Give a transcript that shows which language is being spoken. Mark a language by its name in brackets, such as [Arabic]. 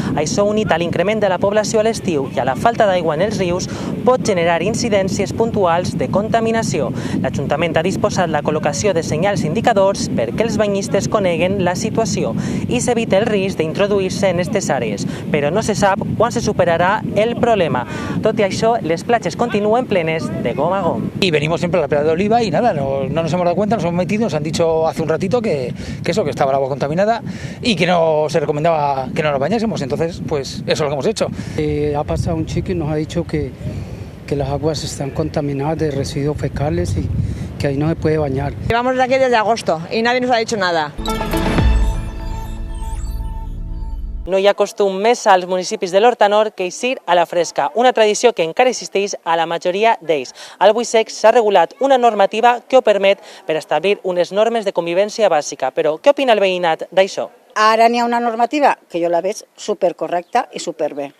[Catalan] Això, unit a l'increment de la població a l'estiu i a la falta d'aigua en els rius, pot generar incidències puntuals de contaminació. L'Ajuntament ha disposat la col·locació de senyals indicadors perquè els banyistes coneguen la situació i s'evita el risc d'introduir-se en aquestes àrees, però no se sap quan se superarà el problema. Tot i això, les platges continuen plenes de gom a gom. [Spanish] Y venimos siempre a la playa de Oliva y nada, no nos hemos dado cuenta, nos hemos metido, nos han dicho hace un ratito que estaba el agua contaminada y que no se recomendaba que no nos bañásemos, entonces pues eso es lo que hemos hecho. Ha pasado un chico y nos ha dicho que las aguas están contaminadas de residuos fecales y que ahí no se puede bañar. Llevamos de aquí desde agosto y nadie nos ha dicho nada. [Catalan] No hi ha costum més als municipis de l'Horta Nord que eixir a la fresca, una tradició que encara existeix a la majoria d'ells. Al Buixec s'ha regulat una normativa que ho permet per establir unes normes de convivència bàsica. Però què opina el veïnat d'això? Ara n'hi ha una normativa que jo la veig supercorrecta i superbé.